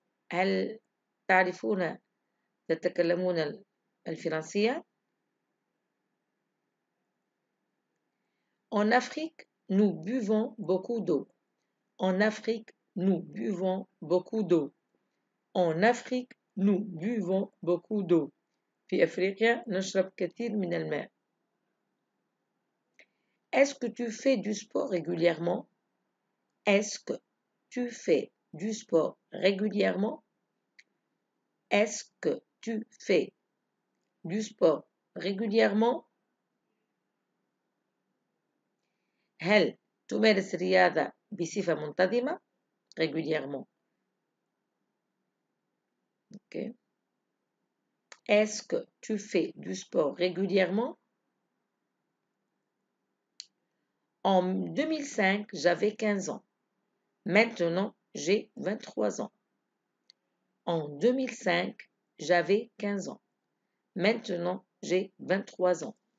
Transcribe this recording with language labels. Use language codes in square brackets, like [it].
[ar] هل تعرفون تتكلمون الفرنسية؟ [fr] En Afrique, nous buvons beaucoup d'eau. En Afrique, nous buvons beaucoup d'eau. En Afrique, nous buvons beaucoup d'eau. [ar] في أفريقيا نشرب كثير من الماء. [fr] Est-ce que tu fais du sport régulièrement? Est-ce que tu fais du sport régulièrement? Est-ce que tu fais du sport régulièrement? [ar] هل تمارس الرياضة بصفة منتظمة؟ Régulièrement. Okay. [fr] Est-ce que tu fais du sport régulièrement? En 2005, j'avais 15 ans. Maintenant, j'ai 23 ans. En 2005, j'avais 15 ans. Maintenant, j'ai 23 ans.